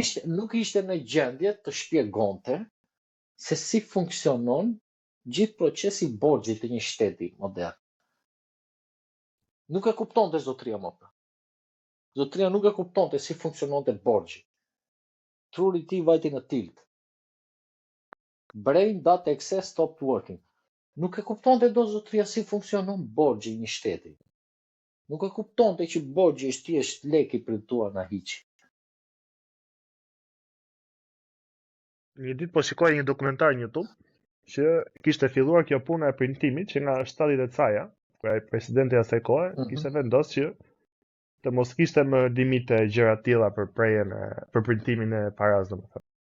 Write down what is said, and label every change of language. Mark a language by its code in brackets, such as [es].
[sq] Nuk ishte në gjendje të shpjegonte se si funksionon gjithë procesi i borxhit të një shteti modern. Nuk e kuptonte zotëria më pra. Zotëria nuk e kuptonte si funksiononte borxhi. Truri i tij vajti në tilt. [en] Brain.exe stopped working. [sq] Nuk e kuptonte do zotëria si funksionon borxhi i një shteti. Nuk e kuptonte që borxhi është thjesht lek i printuar na hiç. Një ditë po shikoj një dokumentar në YouTube që kishte filluar kjo puna e printimit që nga 70 e caja, kur ai presidenti asaj kohe kishte vendosur që të mos kishte më limite gjëra të tilla për prejen për printimin e paras, domethënë.